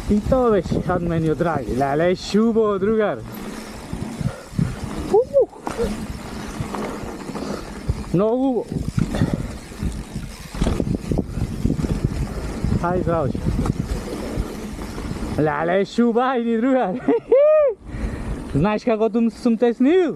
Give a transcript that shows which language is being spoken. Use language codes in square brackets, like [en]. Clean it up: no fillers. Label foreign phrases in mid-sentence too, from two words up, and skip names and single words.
[mk] То беше од мене драги. Леле, шубо, другар. Много. [bg] Хай, здравейте. [mk] Леле, шуба, иди, другар. [bg] Знаеш каквото съм те снимил?